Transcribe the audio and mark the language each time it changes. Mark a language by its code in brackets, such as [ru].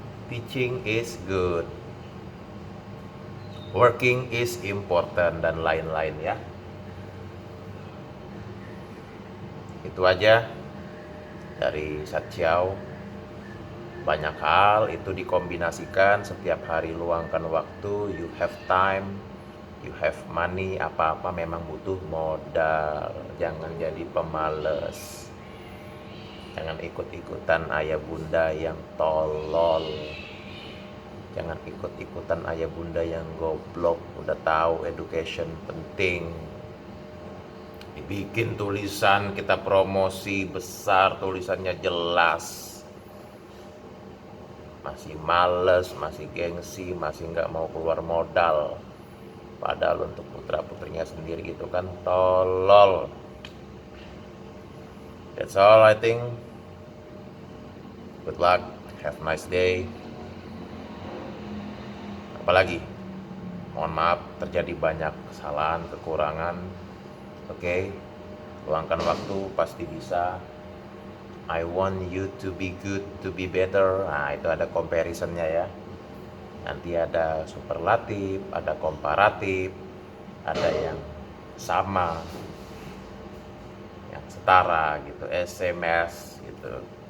[en] Teaching is good, working is important, [id] dan lain-lain ya. Itu aja dari Sachiao. Banyak hal itu dikombinasikan. Setiap hari luangkan waktu. [en] You have time, you have money. [id] Apa-apa memang butuh modal. Jangan jadi pemalas. Jangan ikut-ikutan ayah bunda yang tolol. Jangan ikut-ikutan ayah bunda yang goblok. Udah tahu education penting, dibikin tulisan, kita promosi besar, tulisannya jelas, masih males, masih gengsi, masih nggak mau keluar modal. Padahal untuk putra putrinya sendiri itu kan tolol. [en] That's all I think. Good luck, have a nice day. [id] Apalagi, mohon maaf terjadi banyak kesalahan, kekurangan. Oke, luangkan waktu, pasti bisa. [en] I want you to be good, to be better. [id] Nah, itu ada comparisonnya ya. Nanti ada superlatif, ada komparatif, ada yang sama, yang setara gitu, SMS gitu.